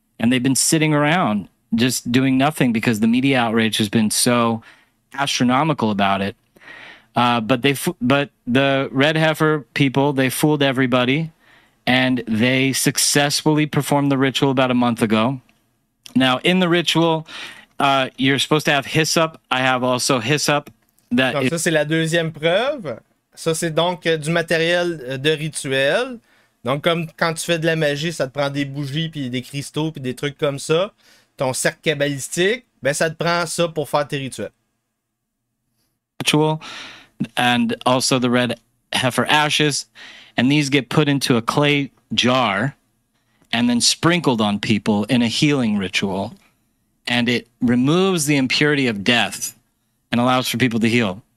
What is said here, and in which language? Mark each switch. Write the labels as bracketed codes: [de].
[en] And they've been sitting around just doing nothing because the media outrage has been so astronomical about it. But the red heifer people, they fooled everybody, and they successfully performed the ritual about a month ago. Now, in the ritual, you're supposed to have hyssop. I have also hyssop. [fr] Donc, ça, c'est la deuxième preuve. Ça, c'est donc du matériel de rituel. Donc, comme quand tu fais de la magie, ça te prend des bougies, puis des cristaux, puis des trucs comme ça. Ton cercle kabbalistique, ben, ça te prend ça pour faire tes rituels. [en] Ritual, and also the red heifer ashes, and these get put into a clay jar and then sprinkled on people in a healing ritual, and it removes the impurity of death and allows for people to heal.